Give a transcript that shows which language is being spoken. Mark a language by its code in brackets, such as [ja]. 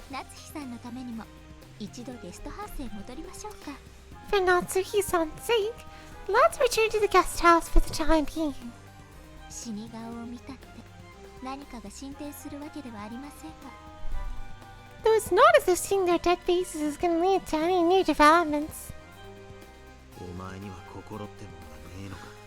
[ja] 夏日さんのためにも一度ゲストハウスへ戻りましょうか。 [en] for Natsuhi-san's sake, let's return to the guest house for the time being. [ja] 死に顔を見たって何かが進展するわけではありませんが。 [en] Though it's not as if seeing their dead faces is going to lead to any new developments. [ja] お前には心ってもんがねえのか。